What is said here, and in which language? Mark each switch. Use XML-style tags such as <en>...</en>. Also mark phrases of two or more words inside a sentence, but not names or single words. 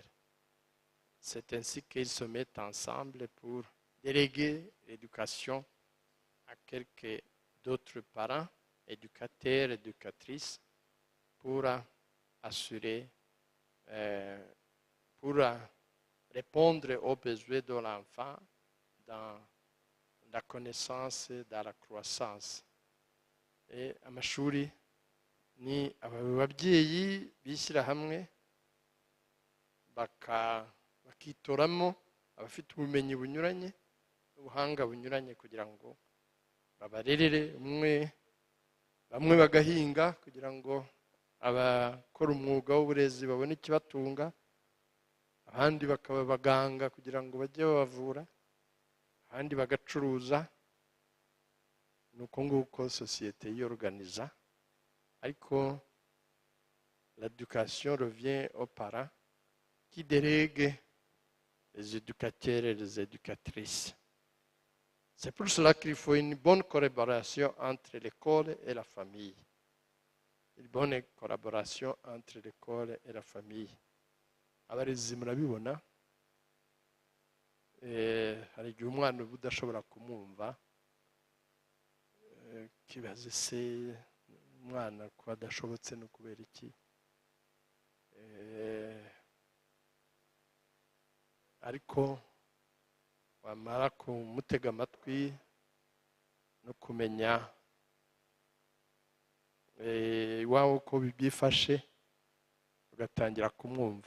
<fr>C'est ainsi qu'ils se mettent ensemble pour déléguer l'éducation à quelques d'autres parents, éducateurs, éducatrices, pour assurer, pour répondre aux besoins de l'enfant dans la connaissance et dans la croissance.</fr> <rw>Amashuri ni ababyeyi bishyira hamwe bakitoramo abafite ubumenyi bunyuranye n'ubuhanga bunyuranye kugira ngo babarerere bamwe bagahinga kugira ngo abakora umwuga w'uburezi babone ikibatunga, abandi bakaba abaganga kugira ngo bajye babavura, abandi bagacuruza. Ni uko nguko sosiyete yiyoruganiza, ariko</rw> <fr>l'éducation revient aux parents qui délèguent les éducateurs et les éducatrices. C'est pour cela qu'il faut une bonne collaboration entre l'école et la famille. Une bonne collaboration entre l'école et la famille.</fr> <rw>Abarezi murabibona, hari igihe umwana uba udashobora kumwumva, kibaze se umwana kuba adashobotse no kubera iki. Ariko wamara kumutega amatwi no kumenya iwawe uko byifashe, ugatangira kumwumva.</rw>